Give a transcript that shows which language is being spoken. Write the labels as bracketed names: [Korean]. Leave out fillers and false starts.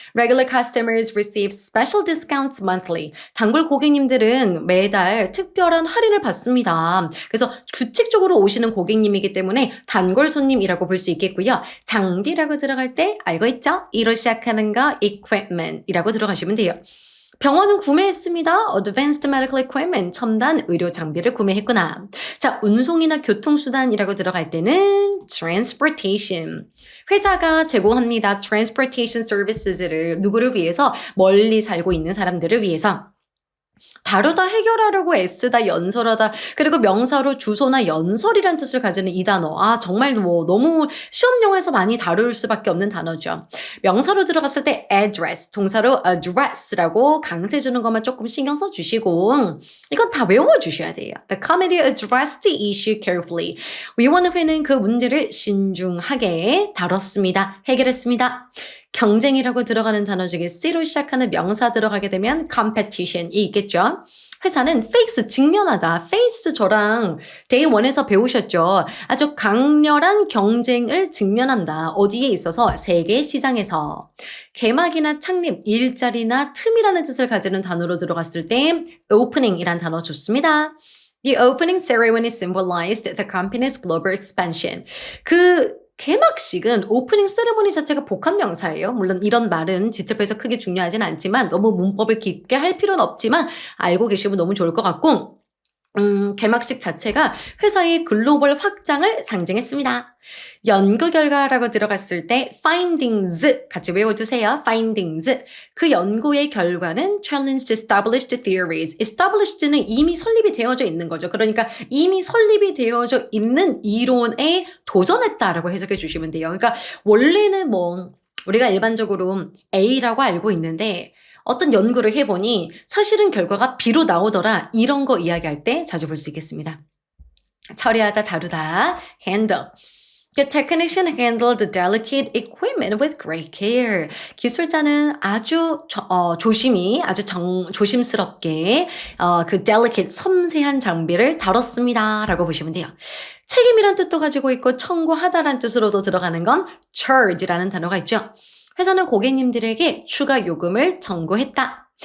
[English] Regular customers receive special discounts monthly. [Korean] 단골 고객님들은 매달 특별한 할인을 받습니다. 그래서 규칙적으로 오시는 고객님이기 때문에 단골 손님이라고 볼 수 있겠고요. 장비라고 들어갈 때 알고 있죠? 이로 시작하는 거 equipment이라고 들어가시면 돼요. 병원은 구매했습니다. [English] Advanced medical equipment, [Korean] 첨단 의료 장비를 구매했구나. 자, 운송이나 교통수단이라고 들어갈 때는 transportation. 회사가 제공합니다. [English] transportation services [Korean] 를 누구를 위해서? 멀리 살고 있는 사람들을 위해서. 다루다, 해결하려고 애쓰다, 연설하다, 그리고 명사로 주소나 연설이란 뜻을 가지는 이 단어. 정말 너무 시험용에서 많이 다룰 수밖에 없는 단어죠. 명사로 들어갔을 때 address, 동사로 address라고 강세 주는 것만 조금 신경 써주시고 이건 다 외워주셔야 돼요. [English] The committee addressed the issue carefully. [Korean] 위원회는 그 문제를 신중하게 다뤘습니다. 해결했습니다. 경쟁이라고 들어가는 단어 중에 C로 시작하는 명사 들어가게 되면 competition이 있겠죠. 회사는 face, 직면하다. face 저랑 day 1에서 배우셨죠. 아주 강렬한 경쟁을 직면한다. 어디에 있어서? 세계 시장에서. 개막이나 창립, 일자리나 틈이라는 뜻을 가지는 단어로 들어갔을 때 opening이란 단어 좋습니다. [English] The opening ceremony symbolized the company's global expansion. [Korean] 그 개막식은 오프닝 세레모니 자체가 복합 명사예요. 물론 이런 말은 지트표에서 크게 중요하진 않지만 너무 문법을 깊게 할 필요는 없지만 알고 계시면 너무 좋을 것 같고 개막식 자체가 회사의 글로벌 확장을 상징했습니다. 연구 결과라고 들어갔을 때 findings 같이 외워주세요. findings. 그 연구의 결과는 [English] challenged established theories. [Korean] established는 이미 설립이 되어져 있는 거죠. 그러니까 이미 설립이 되어져 있는 이론에 도전했다라고 해석해 주시면 돼요. 그러니까 원래는 뭐 우리가 일반적으로 A라고 알고 있는데 어떤 연구를 해보니 사실은 결과가 B로 나오더라. 이런 거 이야기할 때 자주 볼 수 있겠습니다. 처리하다, 다루다, handle. [English] The technician handled the delicate equipment with great care. [Korean] 기술자는 아주 조심히, 아주 조심스럽게 그 delicate, 섬세한 장비를 다뤘습니다. 라고 보시면 돼요. 책임이란 뜻도 가지고 있고 청구하다란 뜻으로도 들어가는 건 charge라는 단어가 있죠. 회사는 고객님들에게 추가 요금을 청구했다.